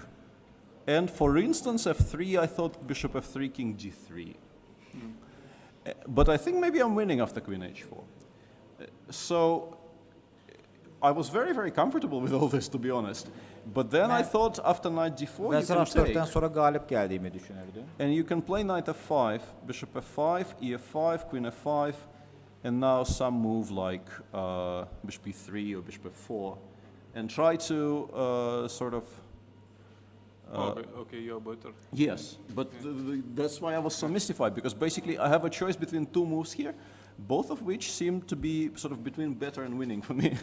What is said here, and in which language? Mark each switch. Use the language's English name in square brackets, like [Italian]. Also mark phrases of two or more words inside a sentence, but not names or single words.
[English] And for instance, f3, I thought bishop f3, king g3. But I think maybe I'm winning after queen h4. So I was very, very comfortable with all this, to be honest. But then I thought after knight d4 you [Azerbaijani] Vəzir [English] can [Azerbaijani] h4'dan [English] take. [Azerbaijani] sonra qalib gəldiyimi düşünürdüm. [English] And you can play knight f5, bishop f5, e5, queen f5, and now some move like bishop e3 or bishop f4, and try to sort of... Okay, you're better. Yes, but that's why I was so mystified, because basically I have a choice between two moves here, both of which seem to be sort of between better and winning for me.